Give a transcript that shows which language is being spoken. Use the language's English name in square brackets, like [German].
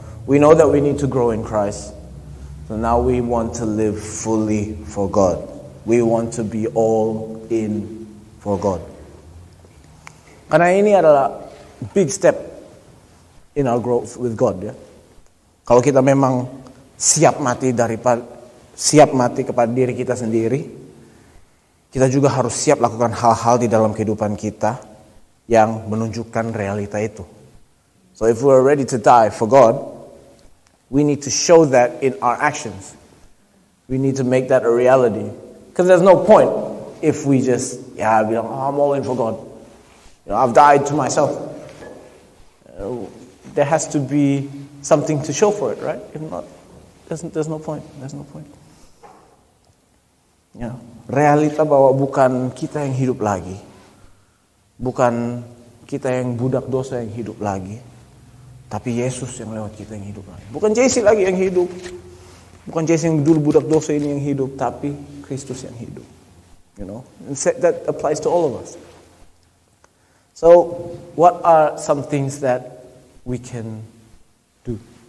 [English] We know that we need to grow in Christ. So now we want to live fully for God. We want to be all in for God. [Indonesian] Karena ini adalah [English] big step in our growth with God ya. [Indonesian] Kalau kita memang siap mati kepada diri kita sendiri, kita juga harus siap lakukan hal-hal di dalam kehidupan kita yang menunjukkan realita itu. [English] So if we're ready to die for God, we need to show that in our actions. We need to make that a reality. Because there's no point if we just, [Indonesian] bilang, [English] I'm all in for God. I've died to myself. There has to be something to show for it, right? If not, there's no point. There's no point. [Indonesian] Ya, realita bahwa bukan kita yang hidup lagi. Bukan kita yang budak dosa yang hidup lagi. Tapi Yesus yang lewat kita yang hidup lagi. Bukan Jesse lagi yang hidup. Bukan Jesse yang dulu budak dosa ini yang hidup. Tapi Kristus yang hidup. [English] You know, and that applies to all of us. So, what are some things that we can do?